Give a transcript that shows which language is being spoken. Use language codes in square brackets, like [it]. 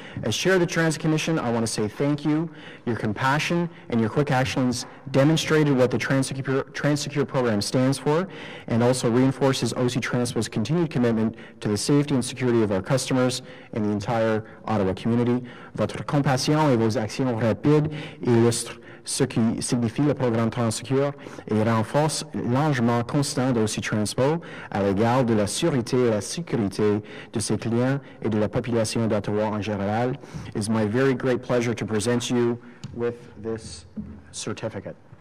[en] As Chair of the Transit Commission, I want to say thank you. Your compassion and your quick actions demonstrated what the Transsecure program stands for and also reinforces OC Transpo's continued commitment to the safety and security of our customers and the entire Ottawa community. [fr] Votre compassion et vos actions rapides illustrent ce qui signifie le programme Transsecure et renforce l'engagement constant d'OC Transpo à l'égard de la sûreté et la sécurité de ses clients et de la population d'Ottawa en général. [en] It is my very great pleasure to present you with this certificate.